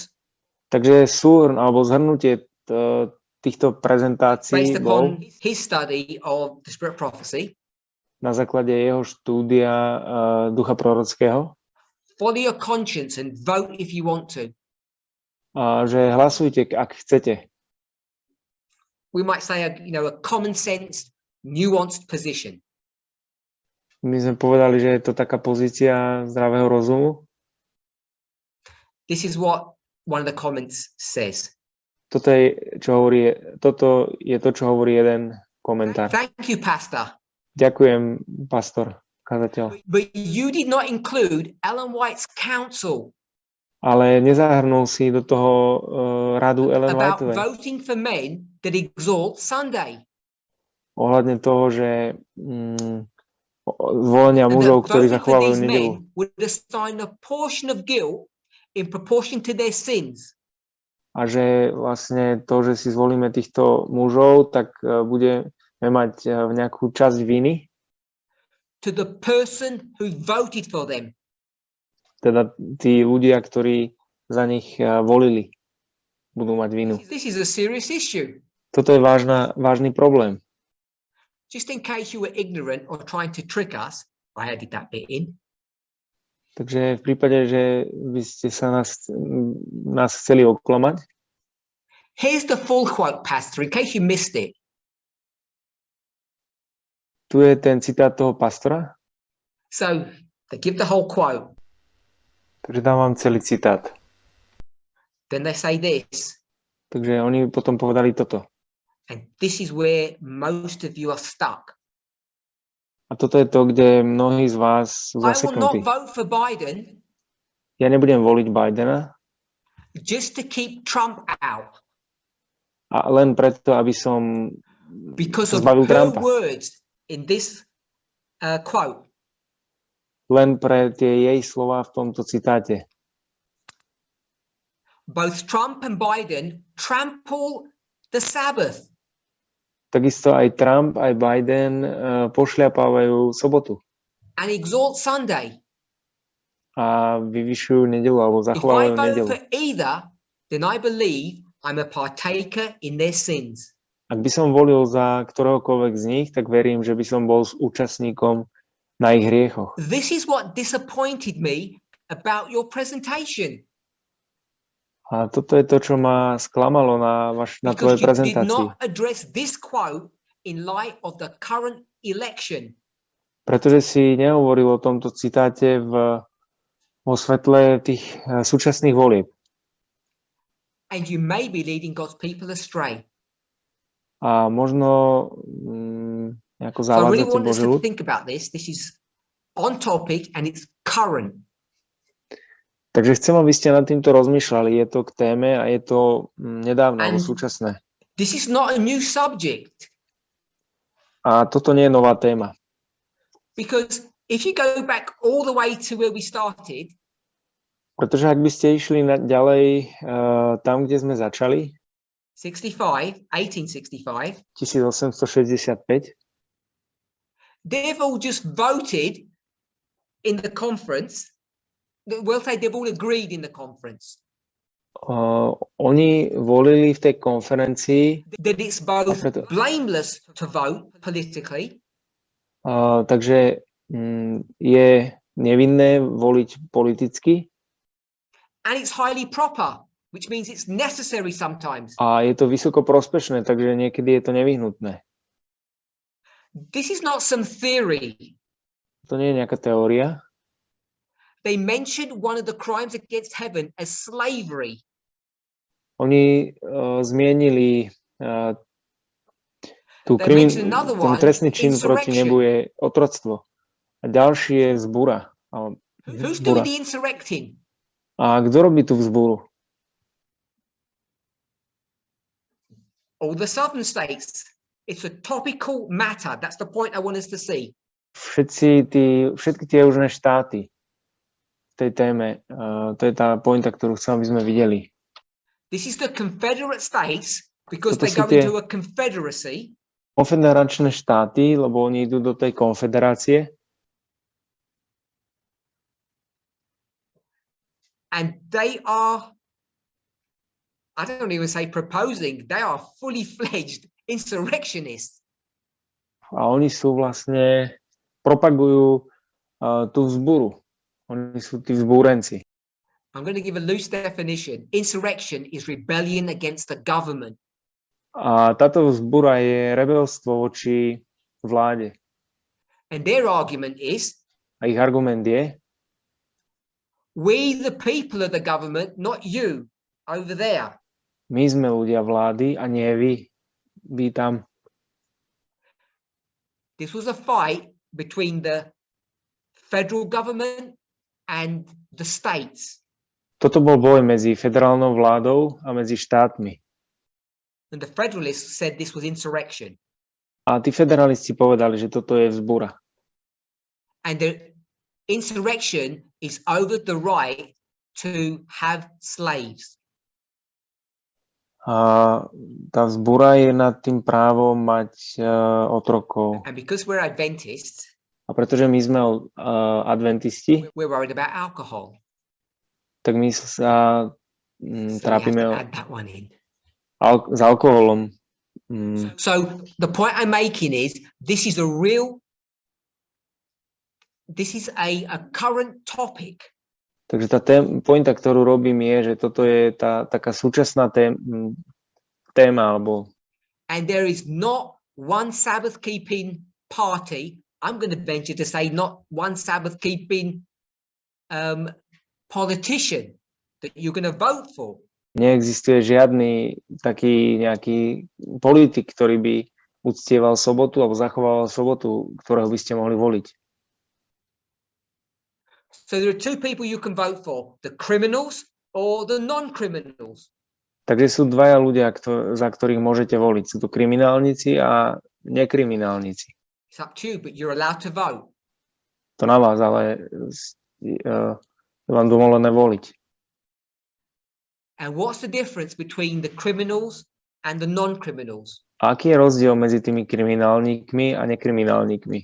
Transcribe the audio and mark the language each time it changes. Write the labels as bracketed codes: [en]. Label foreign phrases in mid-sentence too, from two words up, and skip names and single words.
[sk] Takže súhrn alebo zhrnutie týchto prezentácií [en] based [sk] bol [en] upon his study of the spirit prophecy. [sk] na základe jeho štúdia ducha prorockého. [en] Follow your conscience and vote if you want to. [sk] A že hlasujte, ak chcete. [en] We might say a common sense, nuanced position. [sk] My sme povedali, že je to taká pozícia zdravého rozumu. [en] This is what one of the comments says. [sk] Toto je to, čo hovorí jeden komentár. [en] Thank you, Pastor. [sk] Ďakujem, pastor, kazateľ. [en] But you did not include Ellen White's counsel [sk] Ale nezahrnul si do toho radu Ellen [en] about [sk] Whiteovej [en] voting for men that exalt Sunday. [sk] ohľadne toho, že zvolenia [en] And [sk] mužov, [en] that [sk] ktorí [en] voting for [sk] zachovávajú [en] these [sk] nedeľu. [en] men would assign a portion of guilt in proportion to their sins. [sk] A že vlastne to, že si zvolíme týchto mužov, tak budeme mať nejakú časť viny. [en] To the person who voted for them. [sk] Teda tí ľudia, ktorí za nich volili, budú mať vinu. [en] This is a serious issue. [sk] Toto je vážny problém. [en] Just in case you were ignorant or trying to trick us, I added that bit in. [sk] Takže v prípade, že by ste sa nás chceli oklamať, [en] Here's the full quote, Pastor, in case you missed it. [sk] tu je ten citát toho pastora, [en] So they give the whole quote. [sk] takže dám vám celý citát. [en] Then they say this. [sk] Takže oni potom povedali toto. [en] And this is where most of you are stuck. [sk] A toto je to, kde mnohí z vás sú [en] I will not [sk] zaseknutí. [en] vote for Biden [sk] Ja nebudem voliť Bidena [en] just to keep Trump out [sk] a len preto, aby som [en] because of [sk] zbavil [en] her [sk] Trumpa. [en] words in this quote. [sk] Len pre tie jej slová v tomto citáte. [en] Both Trump and Biden trample the Sabbath. [sk] Takisto aj Trump, aj Biden pošľapávajú sobotu [en] And exalt Sunday. [sk] a vyvyšujú nedeľu alebo [en] If I [sk] zachovávajú [en] vote [sk] nedeľu. [en] for either, then I believe I'm a partaker in their sins. [sk] Ak by som volil za ktoréhokoľvek z nich, tak verím, že by som bol s účastníkom na ich hriechoch. [en] This is what disappointed me about your presentation. [sk] A toto je to, čo ma sklamalo na tvojej [en] Because you did [sk] prezentácii. [en] not address this quote in light of the current election. [sk] Pretože si nehovoril o tomto citáte vo svetle tých súčasných volieb. [en] And you may be leading God's people astray. [sk] A možno nejako [en] So I really [sk] zavádzate [en] want us [sk] Boží [en] to [sk] ľud. [en] think about this. This is on topic and it's current. [sk] Takže chcem, aby ste nad týmto rozmýšľali. Je to k téme a je to nedávne alebo [en] And- [sk] súčasné. [en] This is not a new subject. [sk] A toto nie je nová téma. [en] Because if you go back all the way to where we started, [sk] Pretože ak by ste išli ďalej tam, kde sme začali, 1865, 1865, [en] they've all just voted in the conference. We'll say they've all agreed in the conference [sk] oni volili v tej konferencii, [en] that it's both [sk] preto- [en] blameless to vote politically [sk] takže je nevinné voliť politicky [en] and it's highly proper, which means it's necessary sometimes. [sk] a je to vysoko prospešné, takže niekedy je to nevyhnutné. [en] This is not some theory. [sk] To nie je nejaká teória. [en] They mentioned one of the crimes against heaven as slavery. [sk] Oni zmienili [en] They mentioned another [sk] ten [en] one, [sk] trestný čin proti [en] insurrection. [sk] nebu je otroctvo. A ďalší je vzbura. [en] Who's [sk] Vzbura. [en] doing the insurrecting? [sk] A kto robí tú vzburu? [en] All the southern states. It's a topical matter. That's the point I want us to see. [sk] Všetky tie južné štáty v tej téme. To je tá pointa, ktorú chcem, aby sme videli. [en] This is the Confederate States because [sk] Toto [en] they [sk] sú [en] go [sk] tie- [en] into a confederacy. [sk] Konfederačné štáty, lebo oni idú do tej konfederácie [en] And they are, I don't even say proposing, they are fully fledged insurrectionists. [sk] a oni sú vlastne, propagujú tú vzburu. Oni sú tí vzbúrenci. [en] I'm going to give a loose definition. Insurrection is rebellion against the government. [sk] A táto vzbura je rebelstvo voči vláde. [en] And their argument is, [sk] A ich argument je, [en] we the people of the government, not you over there. [sk] my sme ľudia vlády a nie vy. Vy tam. [en] This was a fight between the federal government and the states. [sk] Toto bol boj medzi federálnou vládou a medzi štátmi. [en] And the federalists said this was insurrection. [sk] A tí federalisti povedali, že toto je vzbura. [en] And the insurrection is over the right to have slaves. [sk] A tá vzbura je nad tým právom mať otrokov. [en] And because we're Adventists, [sk] A pretože my sme adventisti, [en] we're worried about alcohol. [sk] tak my sa [en] So we have [sk] trápime [en] to add that one in. [sk] s alkoholom. [en] So the point I'm making is this is a current topic. [sk] Takže tá pointa, ktorú robím, je, že toto je tá taká súčasná téma, alebo [en] And there is not one Sabbath keeping party. I'm going to venture to say not one Sabbath keeping politician that you're going to vote for. [sk] Neexistuje žiadny taký nejaký politik, ktorý by uctieval sobotu alebo zachovával sobotu, ktorého by ste mohli voliť. [en] So there are two people you can vote for, the criminals or the non-criminals. [sk] Takže sú dvaja ľudia, za ktorých môžete voliť. Sú to kriminálnici a nekriminálnici. [en] It's up to you, but you're allowed to vote. [sk] To na vás, ale je vám dovolené voliť. [en] And what's the difference between the criminals and the non-criminals? [sk] A aký je rozdiel medzi tými kriminálnikmi a nekriminálnikmi?